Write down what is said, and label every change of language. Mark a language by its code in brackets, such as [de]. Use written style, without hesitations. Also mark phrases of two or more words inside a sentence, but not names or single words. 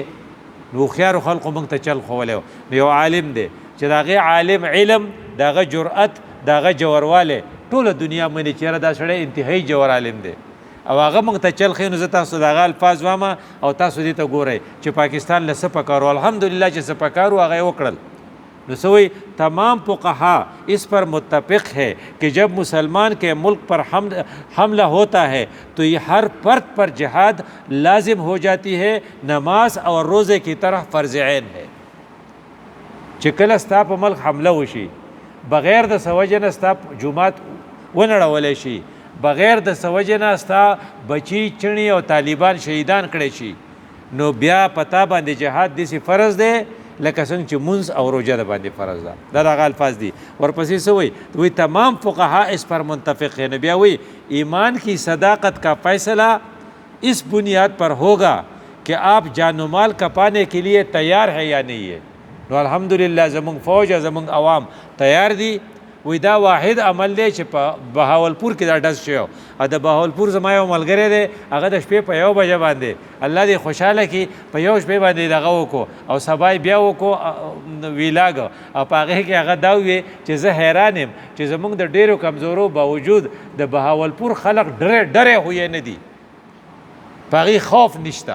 [ps] نو هوښیارو خلقو موږ ته چل ښوولی و. نو یو عالم دی چې د هغې عالم علم، د هغه جرأت، د هغه جوړوالی ټوله دنیا مني چې یاره دا سړی انتهایي جوړ عالم دی او هغه موږ ته چل ښیي. نو زه تاسو د هغه الفاظ وامه او تاسو دې ته ګورئ چې پاکستان له څه پکار و. الحمدلله چې څه پکار و هغه یې وکړل. [ur] نو سوئی تمام فقہا اس پر متفق ہے کہ جب مسلمان کے ملک پر حملہ ہوتا ہے تو یہ ہر فرد پر جہاد لازم ہو جاتی ہے، نماز اور روزے کی طرح فرض عین ہے. [ps] چې کله ستا په ملک حمله وشي بغیر د څه وجې نه ستا جومات ونړولی شي، بغیر د څه وجې نه ستا بچي چڼي او طالبان شهیدان کړی شي، نو بیا پتا باندې جهاد داسې فرض دی لکه څنګه چې منځ او روژه د باندې فرض ده. دا دغه الفاظ دي. ورپسې څه وایي؟ [ur] وایي تمام فقہا اس پر منتفق ہے. [ps] بیا وایي [ur] ایمان کی صداقت کا فیصلہ اس بنیاد پر ہوگا کہ آپ جان و مال کپانے کے لیے تیار ہے یا نہیں ہے. [ps] نو الحمدلله زمونږ فوج زمونږ عوام تیار دي. وی دا واحد عمل دی چې په بهاولپور کې دا ډز شوی او د بهاولپور زما یو ملګری دی هغه د شپې په 1 بجه باندې الله دې خوشحاله کړي په 1 شپې باندې دغه وکړو او سبا بیا وکړو ویلاګ او په هغې کې هغه دا ووی چې زه حیران یم چې زمونږ د ډېرو کمزورو باوجود د بهاولپور خلق ډرې خو یې نه دي په هغې خوف نشته.